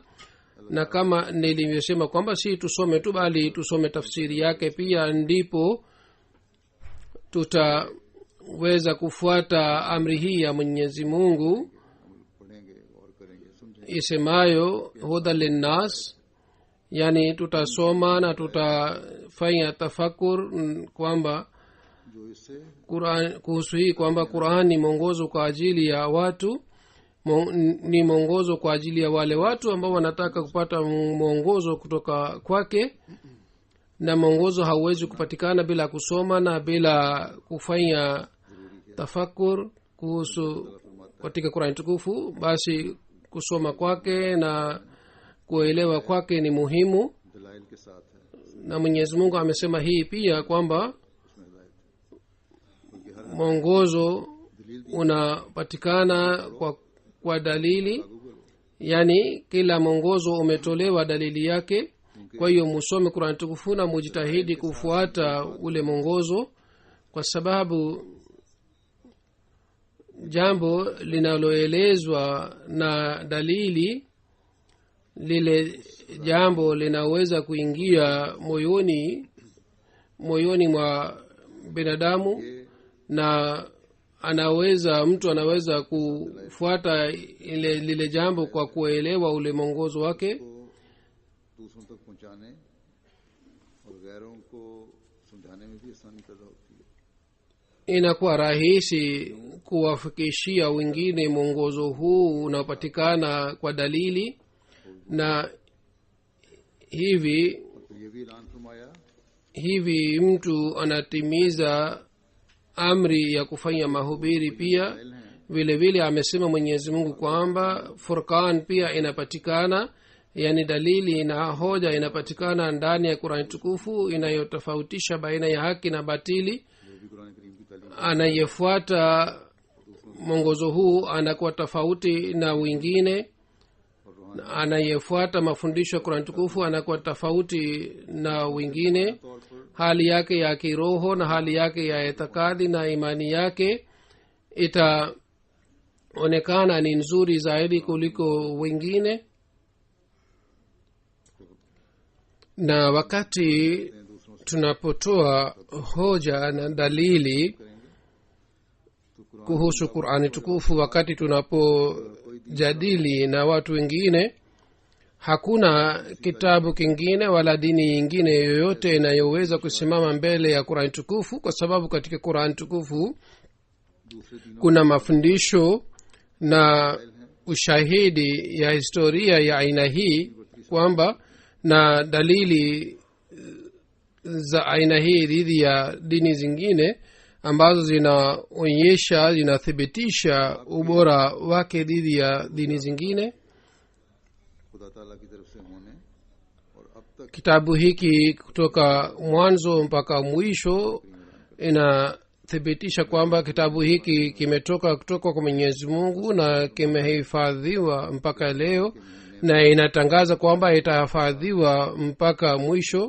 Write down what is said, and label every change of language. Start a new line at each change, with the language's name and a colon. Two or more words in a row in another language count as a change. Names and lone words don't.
Swahili: Na kama nilivyosema kwamba si tusome tu, bali tusome tafsiri yake pia, ndipo tutaweza kufuata amri hii ya Mwenyezi Mungu isemayo
Arabic: هدى للناس,
Swahili: yani tutasoma na tutafanya tafakur kwamba
Urdu: جو اس سے
Swahili: Qur'an, kuhusu hii kwamba Qur'an ni mwongozo kwa ajili ya watu, ni mwongozo kwa ajili ya wale watu ambao wanataka kupata mwongozo kutoka kwake, na mwongozo hauwezi kupatikana bila kusoma na bila kufanya tafakur kuhusu katika Qur'an tukufu. Basi kusoma kwake na kuelewa kwake ni muhimu,
Urdu: دلائل کے ساتھ ہے,
Swahili: na Mwenyezi Mungu amesema hii pia kwamba
Urdu: اس میں ہدایت ہے، کیونکہ ہر
Swahili: mwongozo unapatikana kwa dalili, yani kila mwongozo umetolewa dalili yake. Kwa hiyo musome Qur'an tukufu na mujitahidi kufuata ule mwongozo, kwa sababu jambo linaloelezwa na dalili, lile jambo linaweza kuingia moyoni mwa binadamu, na mtu anaweza kufuata lile jambo kwa kuelewa ule mwongozo wake.
Urdu: دوسروں تک پہنچانے اور غیروں کو سمجھانے میں بھی آسانی پیدا ہوتی ہے.
Swahili: Inakuwa rahisi kuwafikishia wengine mwongozo huu unaopatikana kwa dalili, na hivi
Urdu: اور پھر یہ بھی اعلان فرمایا
Swahili: hivi mtu anatimiza amri ya kufanya mahubiri pia. Vile vile amesema Mwenyezi Mungu kwamba Furqan pia inapatikana, yani dalili na hoja inapatikana ndani ya Qur'an tukufu inayotofautisha baina ya haki na batili.
Urdu: جو بھی قرآن کریم کی تعلیم
Swahili: Anayefuata mwongozo huu anakuwa tofauti na wengine, anayefuata mafundisho ya Qur'an tukufu anakuwa tofauti na wengine.
Urdu: طور پر
Swahili: Hali yake ya kiroho na hali yake ya itikadi na imani yake itaonekana ni nzuri zaidi kuliko wengine. Na wakati tunapotoa hoja na dalili kuhusu Qur'ani tukufu, wakati tunapojadili na watu wengine, hakuna kitabu kingine wala dini nyingine yoyote inayoweza kusimama mbele ya Qur'ani tukufu, kwa sababu katika Qur'ani tukufu
Urdu: دوسرے دینوں
Swahili: kuna mafundisho na ushahidi ya historia ya aina hii, kwamba na dalili za aina hii dhidi ya dini zingine ambazo zinathibitisha ubora wake dhidi ya dini zingine.
Urdu: خدا تعالیٰ کی طرف سے ہونے اور اب تک
Swahili: Kitabu hiki kutoka mwanzo mpaka mwisho inathibitisha kwamba kitabu hiki kimetoka kutoka kwa Mwenyezi Mungu na kimehifadhiwa mpaka leo, na inatangaza kwamba itahifadhiwa mpaka mwisho.